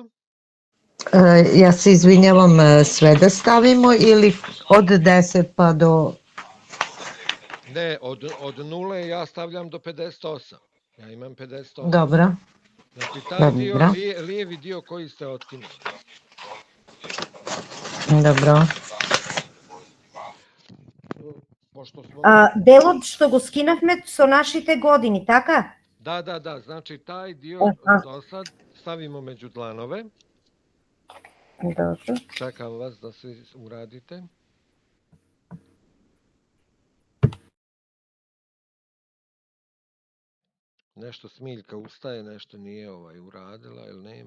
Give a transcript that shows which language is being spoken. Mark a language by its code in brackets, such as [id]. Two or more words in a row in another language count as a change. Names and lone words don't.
[sr] Ja se izvinjavam, sve da stavimo ili od 10 pa do... Ne, od 0 ja stavljam do 58. Ja imam 58. Dobro. Znači, taj dio, lijevi dio koji ste otkinuli. Dobro. [mk] Делот што го скинавме со нашите години, така? [sr] Da, znači taj dio do sad stavimo među dlanove. Dobro. Čekam vas da se uradite. Nešto Smiljka ustaje, nešto nije uradila ili nema.